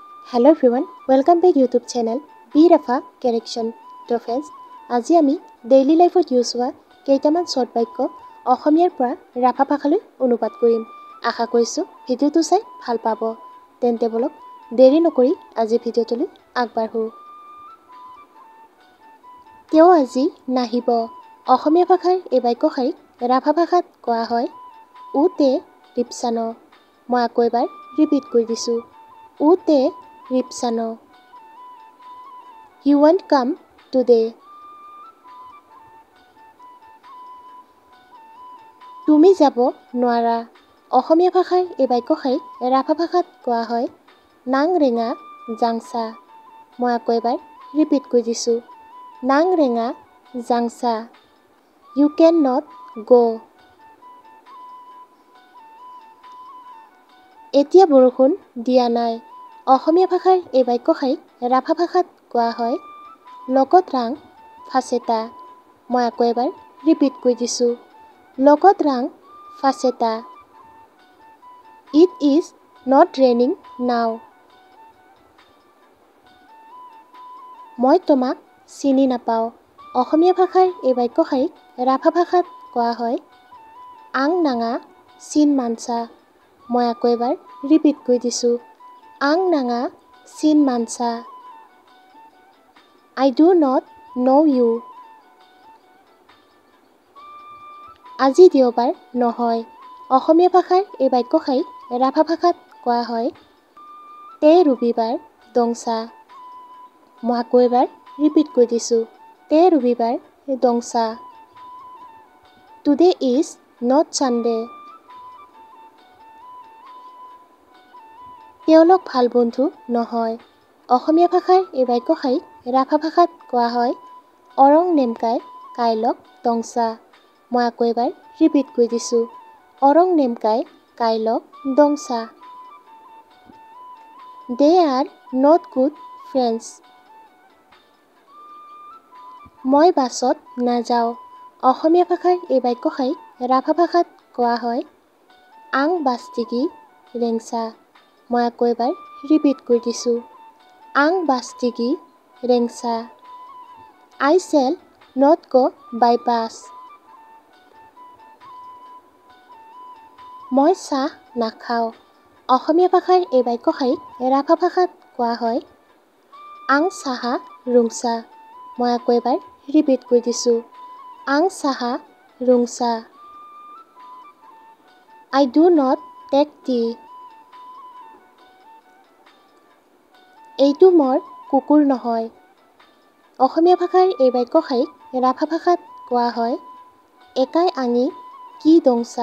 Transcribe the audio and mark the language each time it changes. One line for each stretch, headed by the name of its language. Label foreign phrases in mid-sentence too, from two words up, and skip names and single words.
English: Hello everyone, welcome back YouTube channel B Rafa Correction. To friends,
Assamese: আজি আমি
English: daily lifeত
Assamese: ইউজ হোৱা কেইটামান শৰ্ট বাক্য অসমীয়াৰ পৰা ৰাফা ভাষালৈ অনুবাদ কৰিম। আশা কৰিছোঁ ভিডিঅ'টো চাই ভাল পাব। তেন্তে বলক দেৰি নকৰি আজি ভিডিঅ'টোলৈ আগবাঢ়ো। তেওঁ আজি নাহিব। অসমীয়া ভাষাৰ এই বাক্যশাৰীক ৰাফা ভাষাত কোৱা হয়
Rabha: উতে ৰিপছান।
Assamese: মই আকৌ এবাৰ ৰিপিট কৰি দিছোঁ।
Rabha: উতে ৰিপছান।
English: He won't come today.
Assamese: তুমি যাব নোৱাৰা। অসমীয়া ভাষাৰ এই বাক্যশাৰীক ৰাফা ভাষাত কোৱা হয়
Rabha: নাং ৰেঙা জাংচা।
Assamese: মই আকৌ এবাৰ ৰিপিট কৰি দিছোঁ।
Rabha: নাং ৰেঙা জাংচা।
English: You cannot go.
Assamese: এতিয়া বৰষুণ দিয়া নাই। অসমীয়া ভাষাৰ এই বাক্যশাৰীক ৰাফা ভাষাত কোৱা হয়
Rabha: লগত ৰাং ফাচেতা।
Assamese: মই আকৌ এবাৰ ৰিপিট কৰি দিছোঁ।
Rabha: লগত ৰাং ফাচেতা।
English: It is not raining now.
Assamese: মই তোমাক চিনি নাপাওঁ। অসমীয়া ভাষাৰ এই বাক্যশাৰীক ৰাফা ভাষাত কোৱা হয়
Rabha: আং নাঙা চিন মানচা।
Assamese: মই আকৌ এবাৰ ৰিপিট কৰি দিছোঁ।
Rabha: আং নাঙা চিন মানচা।
English: I do not know you.
Assamese: আজি দেওবাৰ নহয়। অসমীয়া ভাষাৰ এই বাক্যশাৰীক ৰাফা ভাষাত কোৱা হয়
Rabha: তে ৰবিবাৰ দংচা।
Assamese: মই আকৌ এবাৰ ৰিপিট কৰি দিছোঁ।
Rabha: তে ৰবিবাৰ দংচা।
English: Today is not Sunday.
Assamese: তেওঁলোক ভাল বন্ধু নহয়। অসমীয়া ভাষাৰ এই বাক্যশাৰীক ৰাফা ভাষাত কোৱা হয়
Rabha: অৰং নেমকাই কাইলক দংচা।
Assamese: মই আকৌ এবাৰ ৰিপিট কৰি দিছোঁ।
Rabha: অৰং নেমকাই কাইলক দংচা।
English: They are not good friends.
Assamese: মই বাছত নাযাওঁ। অসমীয়া ভাষাৰ এই বাক্যশাৰীক ৰাফা ভাষাত কোৱা হয়
Rabha: আং বাস্তিগি ৰেংচা।
Assamese: মই আকৌ এবাৰ ৰিপিট কৰি দিছোঁ।
Rabha: আং বাস্তিগি ৰেংচা।
English: I shall not go by bus.
Assamese: মই চাহ নাখাওঁ। অসমীয়া ভাষাৰ এই বাক্যশাৰীক ৰাফা ভাষাত কোৱা হয়
Rabha: আং চাহা ৰুংচা।
Assamese: মই আকৌ এবাৰ ৰিপিট কৰি দিছোঁ।
Rabha: আং চাহা ৰুংচা।
English: I do not take tea.
Assamese: এইটো মোৰ কুকুৰ নহয়। অসমীয়া ভাষাৰ এই বাক্যশাৰীক ৰাফা ভাষাত কোৱা হয়
Rabha: একাই আঙি কি দংচা।